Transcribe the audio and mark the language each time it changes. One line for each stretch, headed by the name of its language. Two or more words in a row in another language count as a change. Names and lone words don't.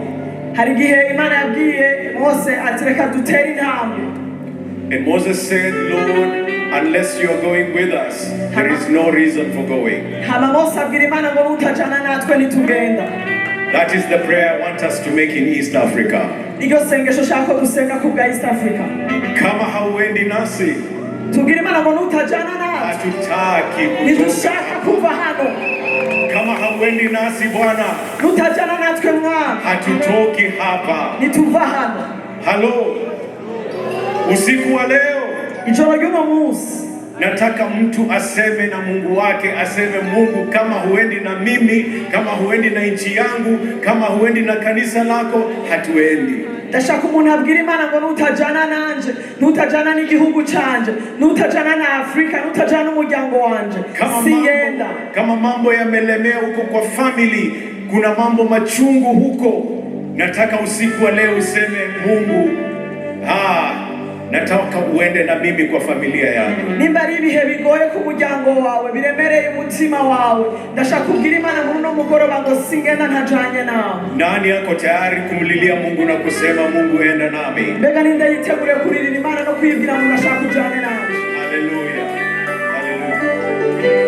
English: And Moses said, Lord, unless you are going with us, there is no reason for going. That is the prayer I want us to make in East Africa.
Swahili: Kama hauendi nasi, hatutaki kutoka. Kama hauendi nasi Bwana, hatutoki hapa. Halo, usiku wa leo nataka mtu aseme na Mungu wake, aseme Mungu, kama huendi na mimi, kama huendi na nchi yangu, kama huendi na kanisa lako, hatuendi.
Rundi: Ndashaka umuntu abwira Imana ngo nutajana nanje, nutajana n'igihugu canje, nutajana na Afrika, nutajana umuryango wanje, singenda.
Swahili: Kama mambo yamelemea huko kwa family, kuna mambo machungu huko, nataka usiku wa leo useme Mungu, nataka uende na mimi kwa familia yangu.
Rundi: Nimba ari ibihe bigoye ku muryango wawe, biremereye umutima wawe, ndashaka kubwira Imana muri no mugoroba ngo singenda ntajanye nawe.
Swahili: Nani yako tayari kumlilia Mungu na kusema Mungu enda nami?
Rundi: Mbega ninde yitegure kuririra Imana no kwibwira ngo ndashaka kujana nawe? Haleluya. Haleluya.